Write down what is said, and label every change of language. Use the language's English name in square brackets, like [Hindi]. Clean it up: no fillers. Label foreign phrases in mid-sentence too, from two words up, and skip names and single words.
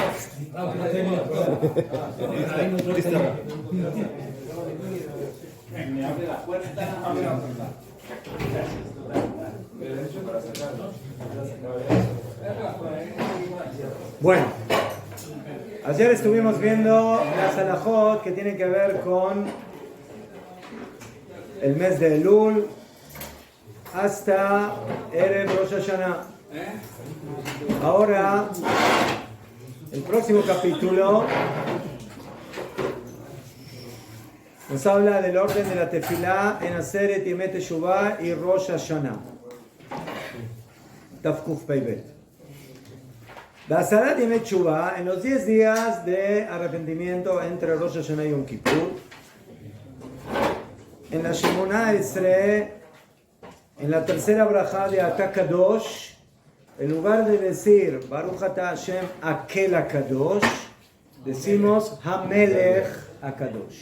[Spanish] Bueno, ayer estuvimos viendo las halajot que tienen que ver con el mes de Elul hasta Erev Rosh Hashanah. Ahora, el próximo capítulo nos habla del orden de la tefilá en Aseret Yemei Teshuvah y Rosh Hashanah. [Hebrew] תק"פ פ"ב. Aseret Yemei Teshuvah, [Spanish] en los 10 días de arrepentimiento entre Rosh Hashanah y Yom Kippur, en la Shemona Esrei, en la tercera brajá de [Hebrew] אתה קדוש, [Spanish] en lugar de decir [Hebrew] ברוך אתה השם הקל הקדוש, [Spanish] decimos [Hebrew] המלך הקדוש.